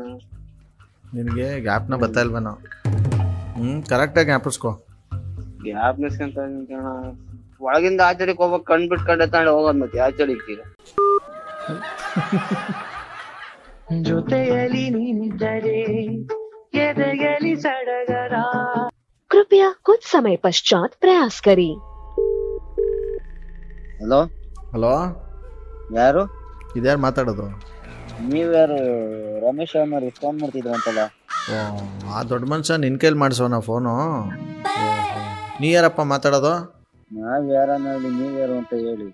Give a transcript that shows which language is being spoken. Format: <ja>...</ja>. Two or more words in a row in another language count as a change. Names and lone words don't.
<kn>ನಿನಗೆ ಗ್ಯಾಪ್ನ ಬರ್ತಾ ಇಲ್ವ ನಾವು? ಕರೆಕ್ಟಾಗಿ ಗ್ಯಾಪಸ್ಕೋ. ಗ್ಯಾಪ್ ನಿಸ್ಕೊಂತ ಕಣ. ಒಳಗಿಂದ ಆಚೆಗೆ ಹೋಗ್ಬೇಕು, ಕಣ್ ಬಿಟ್ಕೊಂಡೆ ತಾಂಡೆ ಹೋಗೋದು ಮತ್ತೆ ಆಚೆಗೆ. ಜೊತೆಯಲ್ಲಿ ನೀನಿದ್ದರೆ ಎದೆಯಲ್ಲಿ ಸಡಗರ.</kn> <hi>कृपया कुछ समय पश्चात प्रयास करें।</hi> <kn>ಹಲೋ. ಹಲೋ, ಯಾರು? ಇದ್ಯಾರು ಮಾತಾಡೋದು? ನೀವ್ಯಾರು? ರಮೇಶ್ ಅವ್ರಿಗೆ ಫೋನ್ ಮಾಡ್ತಿದ್ರು ಅಂತಲ್ಲ. ಓ, ಆ ದೊಡ್ಡ ಮನುಷ್ಯ ನಿನ್ನ ಕೈಲಿ ಮಾಡಿಸೋಣ ಫೋನು? ನೀ ಯಾರಪ್ಪ ಮಾತಾಡೋದು? ನಾವ್ ಯಾರನ್ನ ಹೇಳಿ, ನೀವ್ಯಾರು ಅಂತ ಹೇಳಿ.</kn>